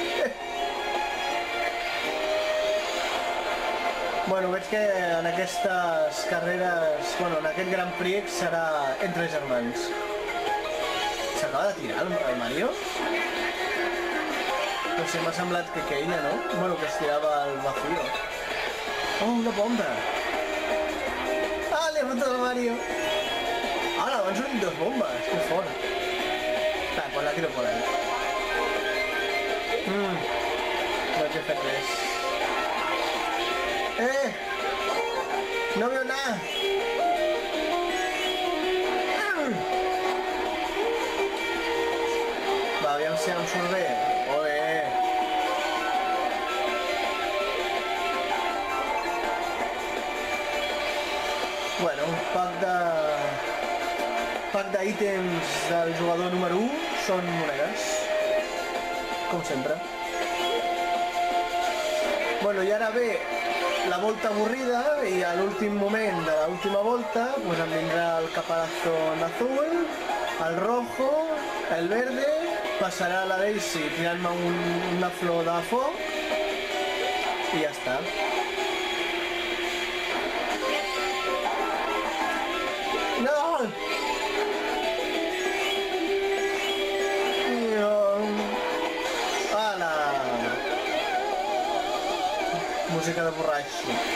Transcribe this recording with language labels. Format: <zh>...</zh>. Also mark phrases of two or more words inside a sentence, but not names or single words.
<ca>Bueno, veig que en aquestes carreres, bueno, en aquest Grand Prix serà entre germans. S'acaba de tirar el Mario? No sé, m'ha semblat que queia, no? Bueno, que es tirava</ca> <es>al vacío. Oh, una bomba! Ah, le he fotut al Mario! Ahora, van son dos bombas,</es> <ca>qué fort.</ca> <es>Vale, pues la tiro por ahí.</es> <ca>No te res.</ca> <es>No veo nada.</es> <ca>Va, aviam si em surt bé. Bueno, un pack d'ítems del jugador número 1 són monedes, com sempre. Bueno, i ara ve la volta avorrida i a l'últim moment de l'última volta pues em vindrà</ca> <es>el caparazón azul, el rojo, el verde,</es> <ca>passarà la Daisy tirant-me una flor de foc i ja està. Música de borratxo.</ca>